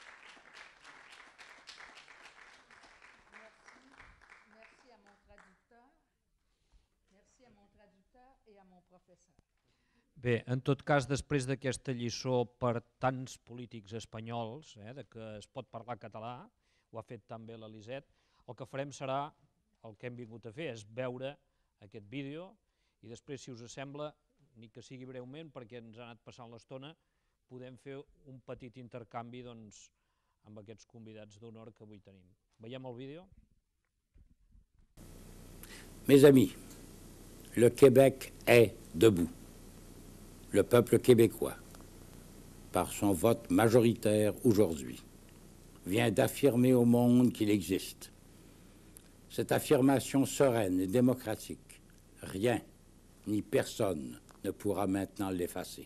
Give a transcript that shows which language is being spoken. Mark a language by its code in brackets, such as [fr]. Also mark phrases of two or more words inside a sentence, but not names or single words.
[fr] Merci à mon traducteur. [ca] Bé, en tot cas, després d'aquesta lliçó per tants polítics espanyols, de que es pot parlar català, ho ha fet tan bé l'Elisette, el que farem serà, el que hem vingut a fer és veure aquest vídeo i després, si us sembla, ni que sigui breument, perquè ens ha anat passant l'estona, podem fer un petit intercanvi amb aquests convidats d'honor que avui tenim. Veiem el vídeo? [fr] Mes amis, le Québec est debout. Le peuple québécois, par son vote majoritaire aujourd'hui, vient d'affirmer au monde qu'il existe. Cette affirmation sereine et démocratique, rien ni personne ne pourra maintenant l'effacer.